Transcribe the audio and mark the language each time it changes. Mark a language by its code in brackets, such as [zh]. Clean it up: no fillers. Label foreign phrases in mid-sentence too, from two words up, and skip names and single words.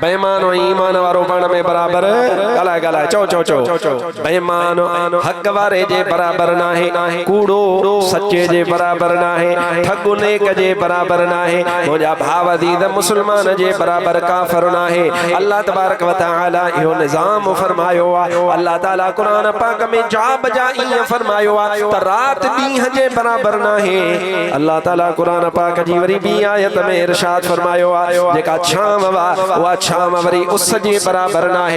[sd] बेईमान ऐं ईमान वारो पाण में बराबर ॻाल्हाए ॻाल्हाए चओ बेईमान हक़ वारे जे बराबर न आहे, कूड़ो सचे जे बराबर न आहे, ठॻ नेक जे बराबर न आहे। मुंहिंजा भाव दीद मुस्लमान जे बराबर काफ़िर न आहे। [ar] الله تبارك وتعالى [sd] इहो निज़ाम फरमायो आहे। [ar] الله تعالى [sd] कुरान पाक में जा बजा ईअं फरमायो आहे त रात ॾींहं जे बराबर न आहे। [ar] الله تعالى [sd] कुरान पाक जी वरी ॿी आयत में इरशाद फरमायो आहे जेका छाम वा छाम वरी उस जे बराबर न आहे।